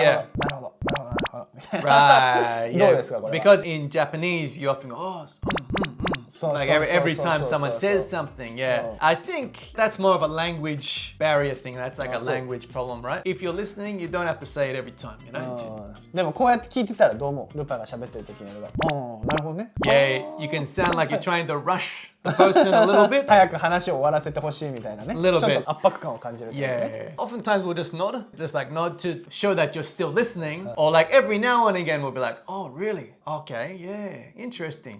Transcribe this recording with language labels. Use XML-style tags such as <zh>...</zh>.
<ja>なるほど。なるほど。なるほど。</ja> <en>Right,</en> <ja>どう</ja> <en>yeah.</en> <ja>ですかこれは？</ja> <en>Because in Japanese, you often go, oh, like every time someone says something, yeah. I think that's more of a language barrier thing. That's like a language problem, right? If you're listening, you don't have to say it every time, you know?</en> <ja>でもこうやって聞いてたらどう思う？ルパが喋ってる時にやるから。なるほどね。</ja> <en>Yeah, you can sound like you're trying to rush the person a little bit.</en> <ja>早く話を終わらせてほしいみたいなね。</ja> <en>Little bit.</en> <ja>ちょっと圧迫感を感じるからね。</ja> <en>Yeah. Oftentimes we'll just nod to show that you're still listening. Or like every now and again we'll be like, oh, really? Okay, yeah, interesting.</en>